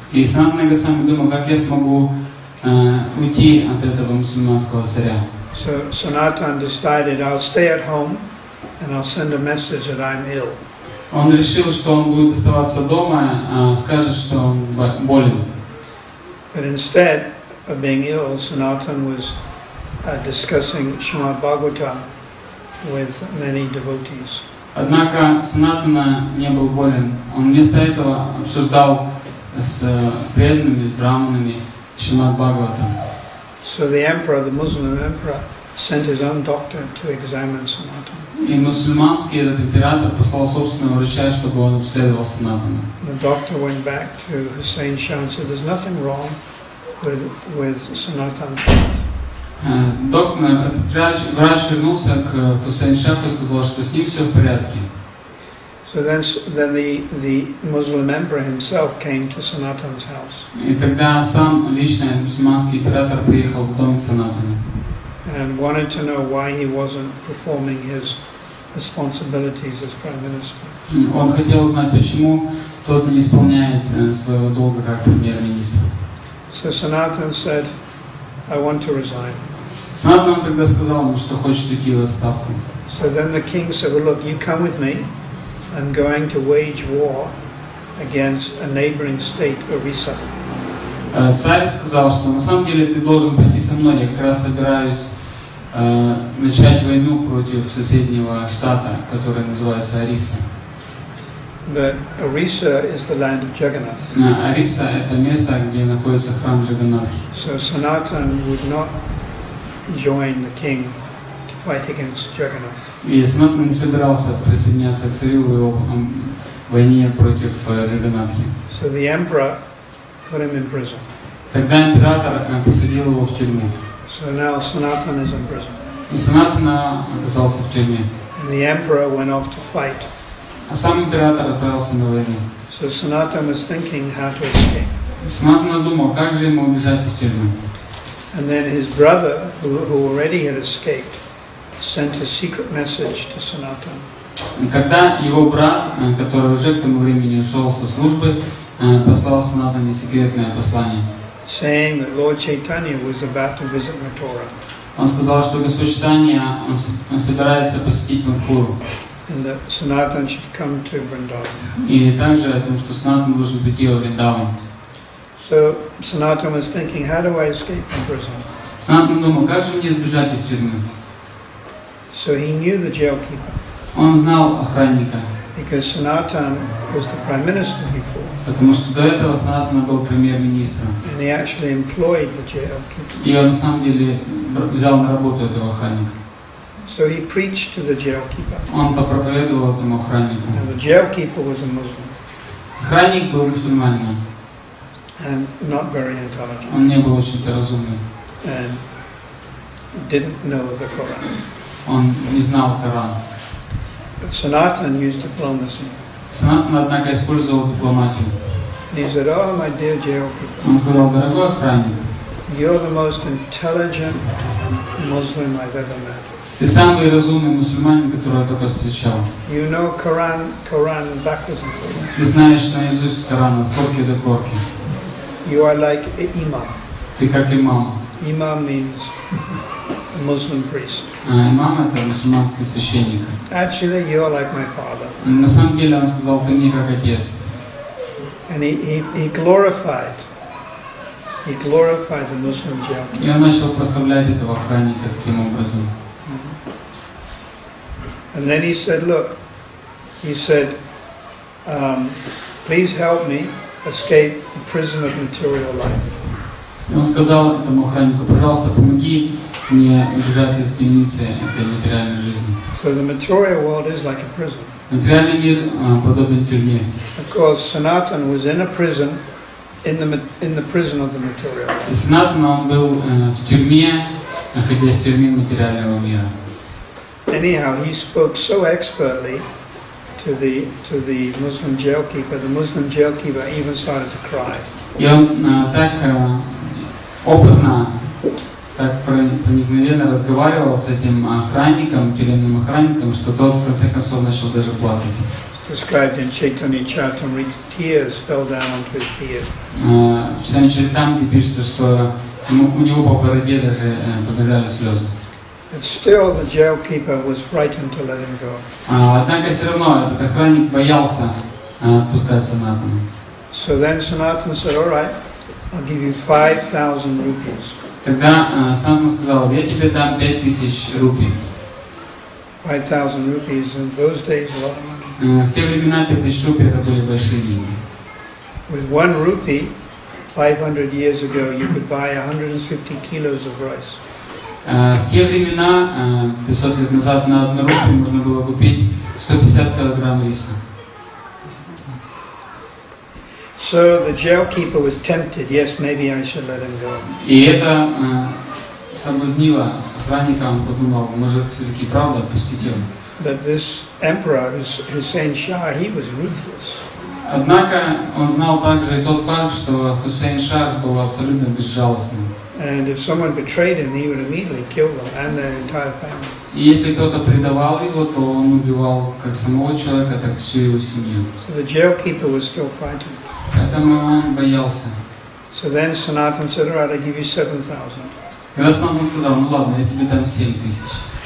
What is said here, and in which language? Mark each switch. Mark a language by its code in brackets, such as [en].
[ru] И Санатана Госвами думал, как я смогу уйти от этого мусульманского царя. [en] So Sanatana decided, I'll stay at home and I'll send a message that I'm ill. [ru] Он решил, что он будет оставаться дома, скажет, что он болен. [en] But instead of being ill, Sanatana was discussing Srimad Bhagavatam with many devotees. [ru] Однако Санатана не был болен. Он вместо этого обсуждал с преданными, с браманами Шримад Бхагаватам. [en] So the emperor, the Muslim emperor, sent his own doctor to examine Sanatana. [ru] И мусульманский этот император послал собственного врача, чтобы он обследовал Санатану. [en] The doctor went back to Hussein Shah and said, there's nothing wrong with Sanatana's health. [ru] Этот врач вернулся к Хусейн Шаху и сказал, что с ним все в порядке. [en] So then the Muslim emperor himself came to Sanatana's house. [ru] И тогда сам лично мусульманский император приехал в дом к Санатане. [en] And wanted to know why he wasn't performing his responsibilities as prime minister. [ru] Он хотел узнать, почему тот не исполняет своего долга как премьер-министр. [en] So Sanatana said, I want to resign. [ru] Санатана тогда сказал ему, что хочет уйти в отставку. [en] So then the king said, well, look, you come with me. I'm going to wage war against a neighboring state, Orissa. [ru] Царь сказал, что на самом деле ты должен пойти со мной. Я как раз собираюсь начать войну против соседнего штата, который называется Ориса. [en] But Orissa is the land of Jagannath. [ru] Ориса – это место, где находится храм Джаганнатхи. [en] So Sanatana would not join the king to fight against Jagannath. [ru] И Санатана не собирался присоединяться к царю в его войне против Джаганнатхи. [en] So the emperor put him in prison. [ru] Тогда император посадил его в тюрьму. [en] So now Sanatana is in prison. [ru] И Санатана оказался в тюрьме. [en] And the emperor went off to fight. [ru] А сам император отправился на войну. [en] So Sanatana was thinking how to escape. [ru] Санатана думал, как же ему убежать из тюрьмы. [en] And then his brother, who already had escaped, sent a secret message to Sanatana. [ru] Когда его брат, который уже к тому времени ушел со службы, послал Санатане секретное послание. [en] Saying that Lord Chaitanya was about to visit Mathura. [ru] Он сказал, что Господь Чайтанья, он собирается посетить Мадхуру. [en] And that Sanatana should come to Vrindavan. [ru] И также о том, что Санатана должен прийти во Вриндаван. [en] So Sanatana was thinking, how do I escape from prison? [ru] Санатана думал, как же мне сбежать из тюрьмы? [en] So he knew the jailkeeper. [ru] Он знал охранника. [en] Because Sanatana was the prime minister before. [ru] Потому что до этого Санатана был премьер-министром. [en] And he actually employed the jailkeeper. [ru] И он на самом деле взял на работу этого охранника. [en] So he preached to the jailkeeper. [ru] Он попроповедовал этому охраннику. [en] And the jailkeeper was a Muslim. [ru] Охранник был мусульманином. [en] And not very intelligent. [ru] Он не был очень-то разумным. [en] And didn't know the Quran. [ru] Он не знал Коран. [en] But Sanatana used diplomacy. [ru] Санатан, однако, использовал дипломатию. [en] And he said, "Oh, my dear jail keeper, [ru] Он сказал: дорогой охранник, [en] you're the most intelligent Muslim I've ever met. [ru] ты самый разумный мусульманин, которого я только встречал. [en] You know Quran backwards and forwards. [ru] Ты знаешь наизусть Коран от корки до корки. [en] You are like imam. [ru] Ты как имам. [en] Imam means a Muslim priest. [ru] Имам — это мусульманский священник. [en] Actually, you're like my father." [ru] На самом деле он сказал: ты мне как отец. [en] And he glorified the Muslim jail keeper. [ru] И он начал прославлять этого охранника таким образом. [en] And then he said, "Look," he said, "please help me escape the prison of material life." [ru] И он сказал этому охраннику: пожалуйста, помоги мне убежать из темницы этой материальной жизни. [en] So the material world is like a prison. [ru] Материальный мир подобен тюрьме. [en] Of course, Sanatana was in a prison, in the prison of the material world. [ru] И Санатан, он был в тюрьме, находясь в тюрьме материального мира. [en] Anyhow, he spoke so expertly to the Muslim jail keeper. The Muslim jail keeper even started to cry. [ru] И он так опытно, так проникновенно разговаривал с этим охранником, тюремным охранником, что тот в конце концов начал даже плакать. [en] Described in Chaitanya Charitamrita, tears fell down onto his beard. [ru] В Читании Чаритамрите пишется, что у него по бороде даже побежали слезы. [en] But still, the jail keeper was frightened to let him go. [ru] Однако все равно этот охранник боялся отпускать Санатана. [en] So then Sanatana said, "All right, I'll give you 5,000 rupees." [ru] Тогда Санатан сказал: я тебе дам 5000 рупий. [en] 5,000 rupees in those days, a lot of money. [ru] В те времена 5000 рупий это были большие деньги. [en] With 1 rupee, 500 years ago, you could buy 150 kilos of rice. [ru] В те времена, 500 лет назад, на 1 рупию можно было купить 150 килограмм риса. [en] So the jail keeper was tempted. Yes, maybe I should let him go. [ru] И это соблазнило охранника, он подумал: может, все-таки правда отпустить его. [en] But this emperor, Hussein Shah, he was ruthless. [ru] Однако он знал также и тот факт, что Хусейн Шах был абсолютно безжалостным. [en] And if someone betrayed him, he would immediately kill them and their entire family. [ru] И если кто-то предавал его, то он убивал как самого человека, так и всю его семью. [en] So the jail keeper was still frightened. [ru] Поэтому он боялся. [en] So then Sanatana said, "All right, I'll give you 7,000." [ru] Когда Санатан сказал: ну ладно, я тебе дам 7000.